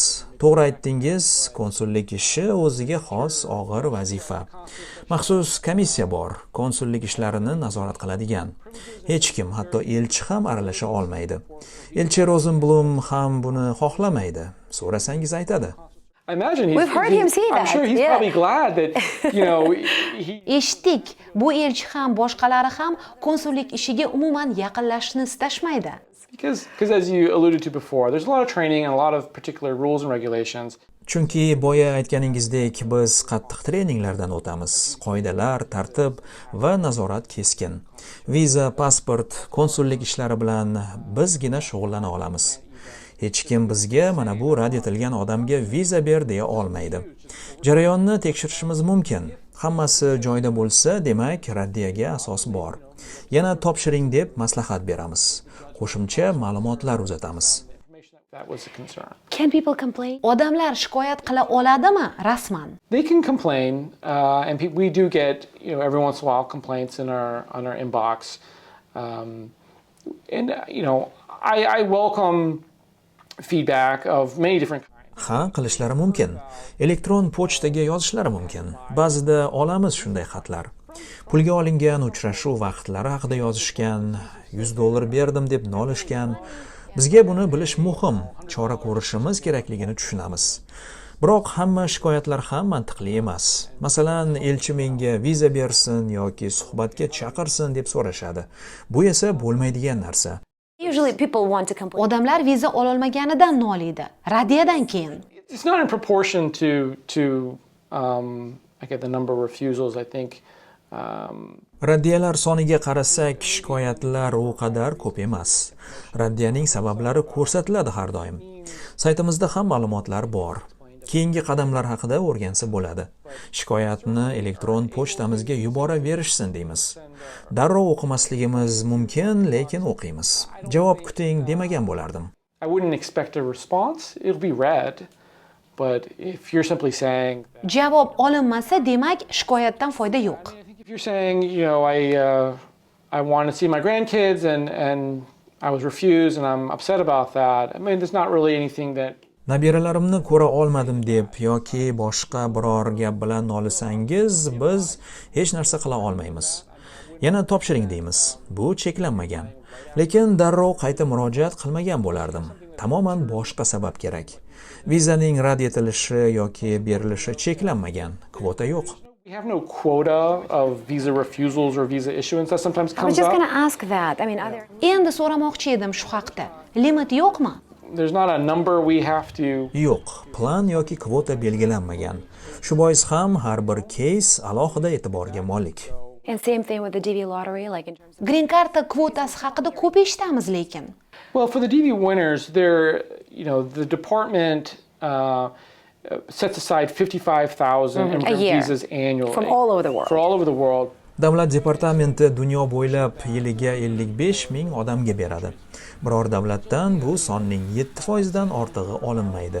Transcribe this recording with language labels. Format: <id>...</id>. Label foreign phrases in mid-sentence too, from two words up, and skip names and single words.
<uz>To'g'ri aytdingiz, konsullik ishi o'ziga xos og'ir vazifa. Maxsus komissiya bor, konsullik ishlarini nazorat qiladigan. Hech kim, hatto elchi ham aralasha olmaydi. Elchi Rosenblum ham buni xohlamaydi. So'rasangiz aytadi.</uz> <en>I imagine We've heard him say I'm that, sure he's yeah. probably glad that, you know, he</en> <uz>Eshitdik, bu elchi ham boshqalari ham konsullik ishiga umuman yaqinlashishni istashmaydi.</uz> <en>because as you alluded to before, there's a lot of training and a lot of particular rules and regulations.</en> <uz>Chunki boya aytganingizdek biz qattiq treninglardan o'tamiz. Qoidalar, tartib va nazorat keskin. Viza, pasport, konsullik ishlari bilan bizgina shug'ullana olamiz. Hech kim bizga mana bu rad etilgan odamga viza ber deya olmaydi. Jarayonni tekshirishimiz mumkin. Hammasi joyida bo'lsa, demak, raddiyaga asos bor. Yana topshiring deb maslahat beramiz. Qo'shimcha ma'lumotlar uzatamiz.</uz> <en>That was a concern. Can people complain?</en> <uz>Odamlar shikoyat qila oladimi rasman?</uz> <en>They can complain, and we do get, you know, every once in a while complaints in on our inbox, and you know, I welcome feedback of many different kinds.</en> <uz>Ha, qilishlari mumkin. Elektron pochtaga yozishlari mumkin. Ba'zida olamiz shunday xatlar. Pulga olingan uchrashuv vaqtlari haqida yozishgan, $100 berdim deb nolishgan. Bizga buni bilish muhim, chora ko'rishimiz kerakligini tushunamiz. Biroq hamma shikoyatlar ham mantiqli emas. Masalan, elchi menga viza bersin yoki suhbatga chaqirsin deb so'rashadi. Bu esa bo'lmaydigan narsa.</uz> <en>Usually people want to complain.</en> <uz>Odamlar viza ololmaganidan noliydi. Raddiyadan keyin.</uz> <en>It's not in proportion to I get the number of refusals. I think.</en> <uz>Raddiyalar soniga qarasak, shikoyatlar u qadar ko'p emas. Raddiyaning sabablari ko'rsatiladi har doim. Saytimizda ham ma'lumotlar bor. Keyingi qadamlar haqida o'rgansa bo'ladi. Shikoyatni elektron pochtamizga yubora berishsin deymiz. Darrov o'qimasligimiz mumkin, lekin o'qiymiz. Javob kuting demagan bo'lardim.</uz> <en>I wouldn't expect a response. It'll be read, but if you're simply saying,</en> <uz>Javob olinmasa, demak, shikoyatdan foyda yo'q.</uz> <en>if you're saying, you know, I want to see my grandkids and I was refused and I'm upset about that. I mean, there's not really anything that.</en> <uz>Nabiralarimni ko'ra olmadim deb yoki boshqa biror gap bilan nolisangiz, biz hech narsa qila olmaymiz. Yana topshiring deymiz. Bu cheklanmagan. Lekin darrov qayta murojaat qilmagan bo'lardim. Tamoman boshqa sabab kerak. Vizaning rad etilishi yoki berilishi cheklanmagan. Kvota yo'q.</uz> <en>We have no quota of visa refusals or visa issuance that sometimes I was comes just going up. to ask that. I mean, other.</en> <uz>Endi so'ramoqchi edim shu haqda. Limit yo'qmi?</uz> <en>There's not a number we have to.</en> <uz>Yo'q, plan yoki kvota belgilanmagan. Shu bois ham har bir case alohida e'tiborga molik.</uz> <en>And same thing with the DV lottery, like in terms of.</en> <uz>Grin-karta kvotasi haqida ko'p eshitamiz lekin.</uz> <en>Well, for the DV winners, they're, you know, the department sets aside 55,000 immigrant year. visas annually. From all over the world. For all over the world.</en> <uz>Davlat departamenti dunyo bo'ylab yiliga 55 ming odamga beradi. Biror davlatdan bu sonning 7% dan ortig'i olinmaydi.</uz>